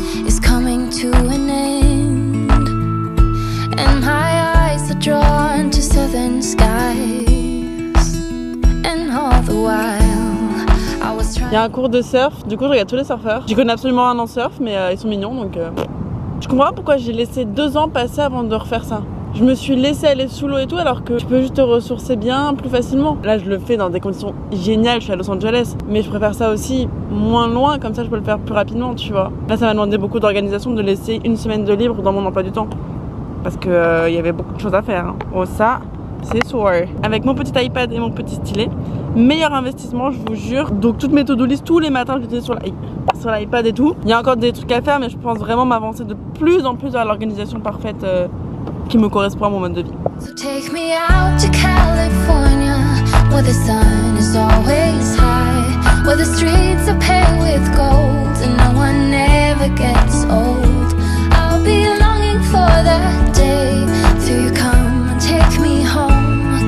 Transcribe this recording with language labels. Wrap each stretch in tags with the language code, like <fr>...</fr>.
<en>is coming to an end, and my eyes are drawn to southern skies, and all the while</en> <fr>il y a un cours de surf, du coup je regarde tous les surfeurs. Je connais absolument un en surf mais ils sont mignons donc je comprends pas pourquoi j'ai laissé 2 ans passer avant de refaire ça. je me suis laissée aller sous l'eau et tout, alors que tu peux juste te ressourcer bien plus facilement. Là, je le fais dans des conditions géniales, je suis à Los Angeles, mais je préfère ça aussi moins loin, comme ça je peux le faire plus rapidement, tu vois. Là, ça m'a demandé beaucoup d'organisation de laisser une semaine de libre dans mon emploi du temps, parce que y avait beaucoup de choses à faire. Hein. Oh, ça, c'est sûr. Avec mon petit iPad et mon petit stylet, meilleur investissement, je vous jure. Donc toutes mes to-do list tous les matins, je l'utilise sur l'iPad et tout. Il y a encore des trucs à faire, mais je pense vraiment m'avancer de plus en plus vers l'organisation parfaite qui me correspond à mon mode de vie.</fr> <en>So take me out to California, where the sun is always high, where the streets are paved with gold and no one ever gets old. I'll be longing for that day till you come and take me home.</en>